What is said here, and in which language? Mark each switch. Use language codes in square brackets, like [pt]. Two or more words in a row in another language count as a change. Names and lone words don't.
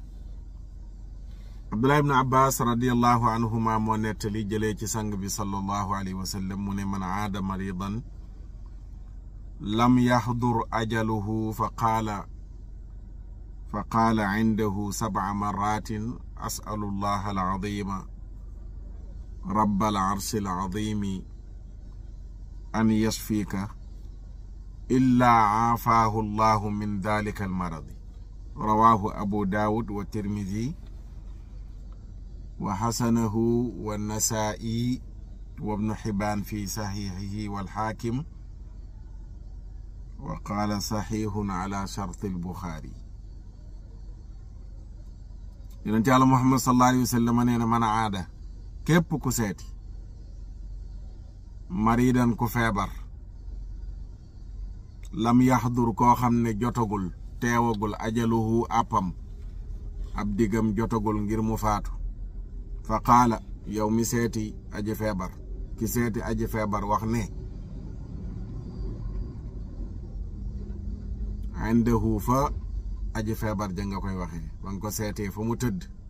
[ar] Abdullah ibn Abbas رضي الله عنهما [wo] moo nettali jëlee ci sang bi [ar] صلى الله عليه وسلم [wo] mu ne [ar] من عاد مريضا لم يحضر أجله فقال عنده 7 مرات أسأل الله العظيم رب العرش العظيم أن يشفيك إلا عافاه الله من ذلك المرض. رواه أبو داود والترمذي وحسنه والنسائي وابن حبان في صحيحه والحاكم وقال صحيح على شرط البخاري. يونس الله محمد صلى الله عليه وسلم نينا من عاده [wo] képp ku seeti maridan ku feebar [ar] لم يحضر [wo] koo xam ne jotagul teewagul ajaluhu àppam ab digam jotagul ngir mu faatu [ar] فقال [wo] yow mi seeti aji feebar ki seeti aji feebar wax ne indahu fa aji feebar ja nga koy waxee ba nga ko seetee fa mu tëdd